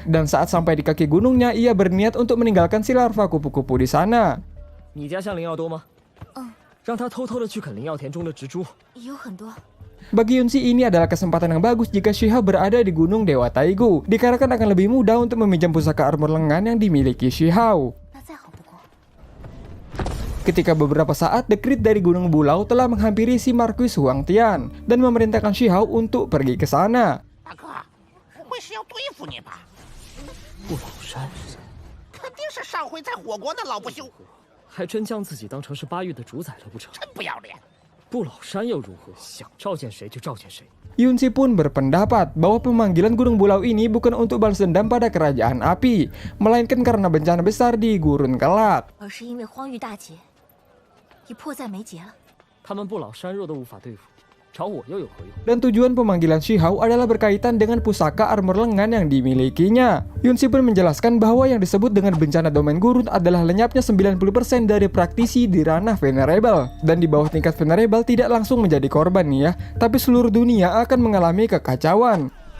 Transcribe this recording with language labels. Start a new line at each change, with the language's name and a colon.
Indonesian: Dan saat sampai di kaki gunungnya, ia berniat untuk meninggalkan si larva kupu-kupu di sana.
Chinese: 你家像灵药多吗？让他偷偷的去啃灵药田中的植株。有很多。
Indonesian: Bagi Yunzi ini adalah kesempatan yang bagus jika Shihao berada di Gunung Dewa Taigu, dikarenakan akan lebih mudah untuk meminjam pusaka armor lengan yang dimiliki Shihao. Ketika beberapa saat, dekrit dari Gunung Bulau telah menghampiri si Marquis Huang Tian dan memerintahkan Shihao untuk pergi ke sana.
Chinese: 大哥，不会是要对付你吧？不老山，肯定是上回在火国的老不休，还真将自己当成是巴域的主宰了不成？真不要脸！不老山又如何？想召见谁就召见谁。
Indonesian: Yunzi pun berpendapat bahwa pemanggilan Gunung Bulau ini bukan untuk balas dendam pada kerajaan api, melainkan karena bencana besar di Gurun Kelak.
Chinese: 而是因为荒域大劫，已迫在眉睫了。他们不老山弱都无法对付，找我又有何用？
Indonesian: Dan tujuan pemanggilan Shihao adalah berkaitan dengan pusaka armor lengan yang dimilikinya. Yunzi pun menjelaskan bahwa yang disebut dengan bencana domain gurun adalah lenyapnya 90% dari praktisi di ranah venerable. Dan di bawah tingkat venerable tidak langsung menjadi korban nih ya, tapi seluruh dunia akan mengalami kekacauan.